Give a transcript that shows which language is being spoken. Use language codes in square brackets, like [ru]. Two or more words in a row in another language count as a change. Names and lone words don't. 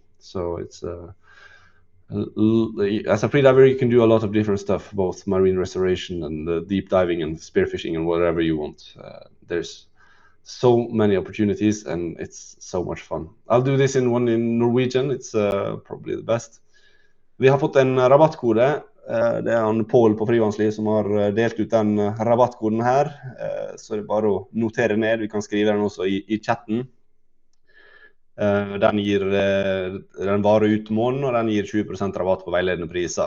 [en] So it's as a freediver, you can do a lot of different stuff, both marine restoration and deep diving and spearfishing and whatever you want. There's so many opportunities, and it's so much fun. I'll do this in Norwegian. It's probably the best. [no] Vi har fått en rabattkode. Det er han Pål på Frivannsliv som har delt ut den rabattkoden her. Så det er bare å notere ned. Vi kan skrive den også i chatten. Den varer ut måneden, og den gir 20% rabatt på veiledende priser.